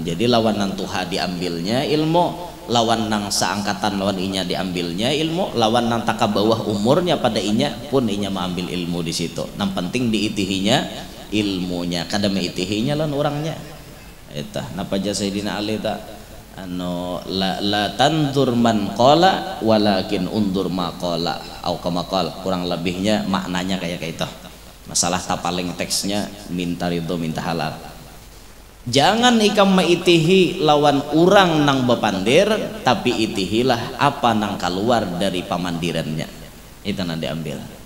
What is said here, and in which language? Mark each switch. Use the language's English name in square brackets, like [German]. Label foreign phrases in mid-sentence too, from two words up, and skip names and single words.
[Banjar] Jadi lawan nang tuha diambilnya ilmu, lawan nang seangkatan lawan inya diambilnya ilmu, lawan nang taka bawah umurnya pada inya pun inya mengambil ilmu di situ. Nang penting diitihinya ilmunya, kada meitihinya lawan orangnya. Itu napa jasa Sayyidina Ali tak? [Arabic] لا تنظر من قال ولكن انظر ما قال أو كما قال, [Banjar] kurang lebihnya maknanya kayak itu. Masalah tapaling teksnya minta ridho minta halal. Jangan ikam maitihi lawan urang nang bepandir, tapi itihilah apa nang keluar dari pamandirannya. Itu nanti ambil.